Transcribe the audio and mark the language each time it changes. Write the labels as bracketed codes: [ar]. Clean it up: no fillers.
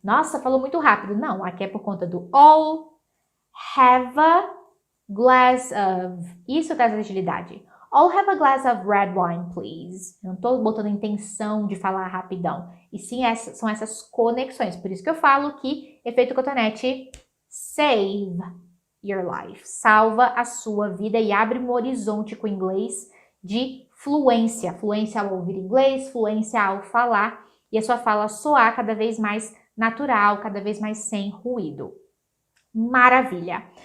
[pt] Nossa, falou muito rápido. Não, aqui é por conta do [en] all, have a glass of. [pt] Isso traz agilidade. [en] All have a glass of red wine, please. [pt] Não estou botando intenção de falar rapidão. E sim, são essas conexões. Por isso que eu falo que efeito cotonete [en] save your life. [pt] Salva a sua vida e abre um horizonte com o inglês de fluência. Fluência ao ouvir inglês, fluência ao falar. E a sua fala soar cada vez mais natural, cada vez mais sem ruído. Maravilha!